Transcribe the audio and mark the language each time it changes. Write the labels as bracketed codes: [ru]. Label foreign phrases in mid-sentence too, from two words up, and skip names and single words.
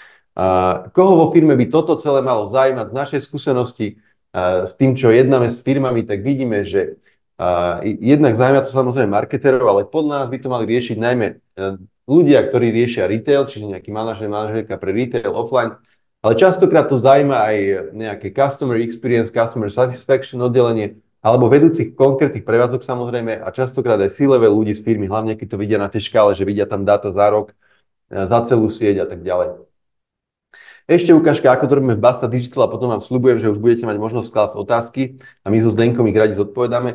[sk] Koho vo firme by toto celé malo zaujímať z našej skúsenosti s tým, čo jednáme s firmami, tak vidíme, že jednak zaujíma to samozrejme marketerov, ale podľa nás by to mali riešiť najmä ľudia, ktorí riešia retail, čiže nejaký manažer, manažerka pre [en] retail offline, [sk] ale častokrát to zaujíma aj nejaké [en] customer experience, customer satisfaction [sk] oddelenie, alebo vedúcich konkrétnych prevádzok samozrejme a častokrát aj C-level ľudí z firmy, hlavne keď to vidia na tej škále, že vidia tam dáta za rok, za celú sieť a tak ďalej. Ešte ukážka, ako to robíme v Basta Digital a potom vám sľubujem, že už budete mať možnosť klásť otázky a my so Zdenkom ich radi zodpovedáme.